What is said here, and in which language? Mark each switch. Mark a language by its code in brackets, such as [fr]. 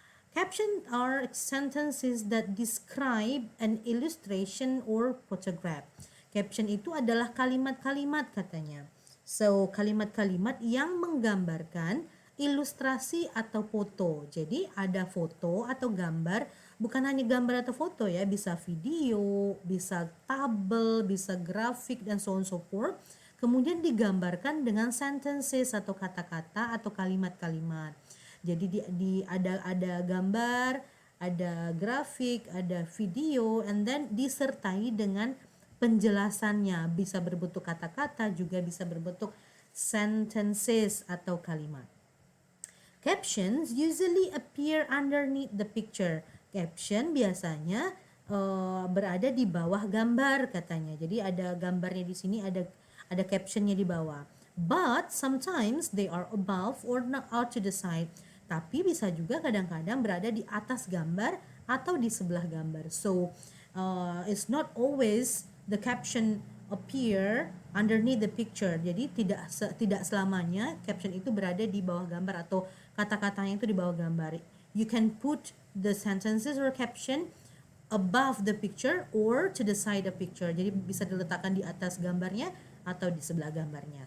[en] Captions are sentences that describe an illustration or photograph. [id] Caption itu adalah kalimat-kalimat katanya. So, kalimat-kalimat yang menggambarkan ilustrasi atau foto. Jadi, ada foto atau gambar, bukan hanya gambar atau foto ya, bisa video, bisa tabel, bisa grafik, dan [en] so on so forth. [id] Kemudian digambarkan dengan sentences atau kata-kata atau kalimat-kalimat. Jadi ada gambar, ada grafik, ada video, [en] and then [id] disertai dengan penjelasannya. Bisa berbentuk kata-kata, juga bisa berbentuk sentences atau kalimat. [en] Captions usually appear underneath the picture. [id] Caption biasanya berada di bawah gambar katanya. Jadi ada gambarnya di sini, ada captionnya di bawah. [en] But sometimes they are above or not out to the side. [id] Tapi bisa juga kadang-kadang berada di atas gambar atau di sebelah gambar. [en] So, it's not always the caption appear underneath the picture. [id] Jadi tidak selamanya caption itu berada di bawah gambar atau kata-katanya itu di bawah gambar. [en] You can put the sentences or caption above the picture or to the side of picture. [id] Jadi bisa diletakkan di atas gambarnya atau di sebelah gambarnya.